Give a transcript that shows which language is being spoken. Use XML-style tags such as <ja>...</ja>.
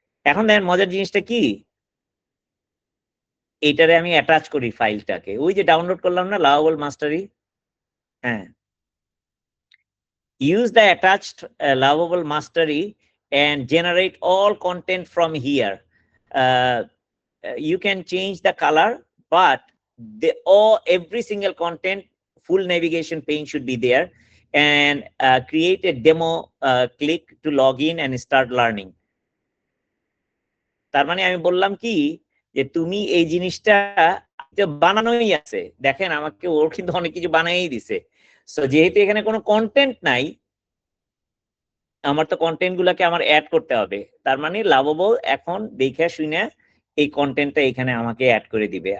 <bn>এখন দেখেন মজার জিনিসটা কি, এইটারে আমি অ্যাটাচ করি ফাইলটাকে, ওই যে ডাউনলোড করলাম না লাভেবল মাস্টারি, হ্যাঁ,</bn> <en>use the attached lovable mastery and generate all content from here. You can change the color, but every single content, full navigation pane should be there, and create a demo, click to log in and start learning.</en> <bn>তার মানে আমি বললাম কি, যে তুমি এই জিনিসটা বানানোই আছে, দেখেন আমাকে ওর কিন্তু অনেক কিছু বানাই দিছে। সো যেহেতু এখানে কোনো কন্টেন্ট নাই, আমার তো কন্টেন্ট গুলাকে আমার অ্যাড করতে হবে। তার মানে লাভেবল এখন দেখে শুনে এই কন্টেন্টটা এখানে আমাকে অ্যাড করে দিবে।</bn>